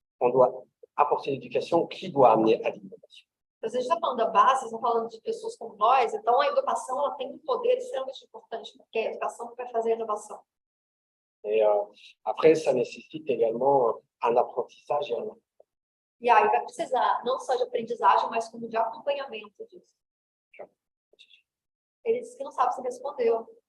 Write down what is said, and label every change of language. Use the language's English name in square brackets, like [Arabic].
[French] On doit apporter l'éducation qui doit amener à l'innovation. [Portuguese] A gente está falando da base, está falando de pessoas como nós, então a educação ela tem um poder extremamente importante, porque é a educação que vai fazer a inovação. [French] Et après, ça nécessite également un apprentissage et un. [Portuguese] E aí vai precisar não só de aprendizagem, mas como de acompanhamento disso. Ele disse que não sabe se respondeu.